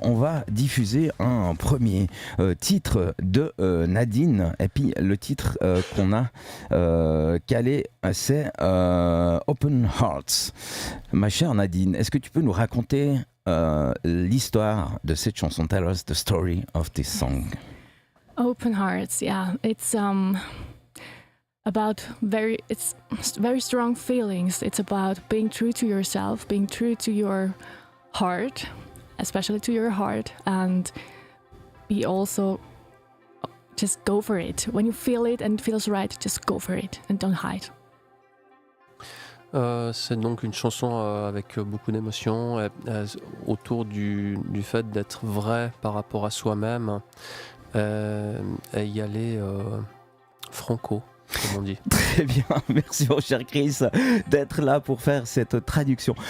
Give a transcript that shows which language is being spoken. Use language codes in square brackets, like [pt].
[fr] On va diffuser un premier titre de Nadeen, et puis le titre qu'on a calé, c'est Open Hearts. Ma chère Nadeen, est-ce que tu peux nous raconter l'histoire de cette chanson? [en] Tell us the story of this song. Open Hearts, yeah, it's about very strong feelings. It's about being true to yourself, being true to your heart, especially to your heart, and be also just go for it. When you feel it and it feels right, just go for it and don't hide. [fr] C'est donc une chanson avec beaucoup d'émotions autour du fait d'être vrai par rapport à soi-même et y aller franco, comme on dit. Très bien, merci mon cher Chris d'être là pour faire cette traduction.